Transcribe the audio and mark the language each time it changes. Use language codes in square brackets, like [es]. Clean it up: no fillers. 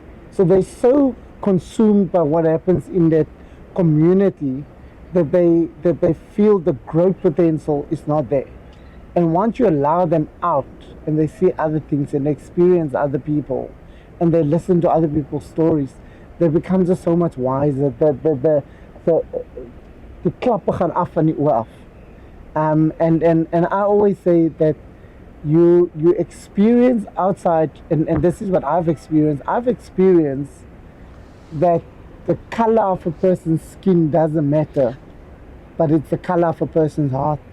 [en] So they're so consumed by what happens in that community that they feel the growth potential is not there. And once you allow them out and they see other things and experience other people and they listen to other people's stories, they become just so much wiser. [af] Die klappe gaan af van die oor af. [en] And I always say that you experience outside, and this is what I've experienced. I've experienced that the color of a person's skin doesn't matter, but it's the color of a person's heart.